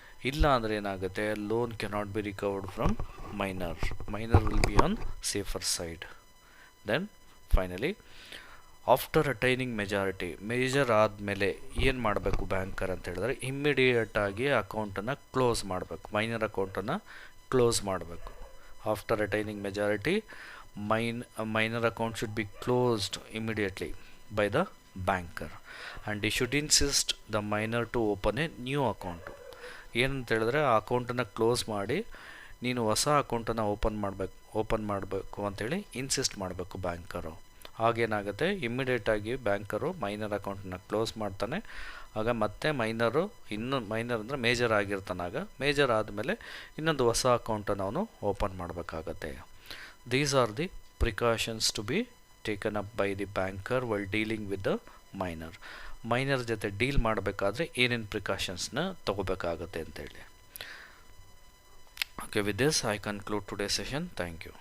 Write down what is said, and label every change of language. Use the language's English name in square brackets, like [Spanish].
[Kannada] ಇಲ್ಲ ಅಂದರೆ ಏನಾಗುತ್ತೆ, [English] Loan cannot be recovered from minor will be on safer side. [Kannada] Then finally after attaining major ಆದಮೇಲೆ ಏನು ಮಾಡಬೇಕು ಬ್ಯಾಂಕರ್ ಅಂತ ಹೇಳಿದ್ರೆ, ಇಮ್ಮಿಡಿಯೇಟಾಗಿ ಅಕೌಂಟನ್ನು ಕ್ಲೋಸ್ ಮಾಡಬೇಕು, ಮೈನರ್ ಅಕೌಂಟನ್ನು ಕ್ಲೋಸ್ ಮಾಡಬೇಕು. [English] After attaining majority minor account should be closed immediately by the banker, and he should insist the minor to open a new account. [Kannada] ಏನಂತ ಹೇಳಿದ್ರೆ ಆ ಅಕೌಂಟನ್ನು ಕ್ಲೋಸ್ ಮಾಡಿ ನೀನು ಹೊಸ ಅಕೌಂಟನ್ನು ಓಪನ್ ಮಾಡಬೇಕು ಅಂಥೇಳಿ ಇನ್ಸಿಸ್ಟ್ ಮಾಡಬೇಕು ಬ್ಯಾಂಕರು. ಆಗೇನಾಗುತ್ತೆ, ಇಮ್ಮಿಡಿಯೇಟಾಗಿ ಬ್ಯಾಂಕರು ಮೈನರ್ ಅಕೌಂಟನ್ನು ಕ್ಲೋಸ್ ಮಾಡ್ತಾನೆ. ಆಗ ಮತ್ತೆ ಮೈನರ್ ಅಂದರೆ ಮೇಜರ್ ಆಗಿರ್ತಾನಾಗ, ಮೇಜರ್ ಆದಮೇಲೆ ಇನ್ನೊಂದು ಹೊಸ ಅಕೌಂಟನ್ನು ಅವನು ಓಪನ್ ಮಾಡಬೇಕಾಗತ್ತೆ. [English] These are the precautions to be taken up by the banker while dealing with the minor. [Kannada] Minor ಜೊತೆ ಡೀಲ್ ಮಾಡಬೇಕಾದ್ರೆ ಏನೇನು ಪ್ರಿಕಾಷನ್ಸ್ನ ತಗೋಬೇಕಾಗತ್ತೆ ಅಂತೇಳಿ. [English] Okay, with this I conclude today's session. Thank you.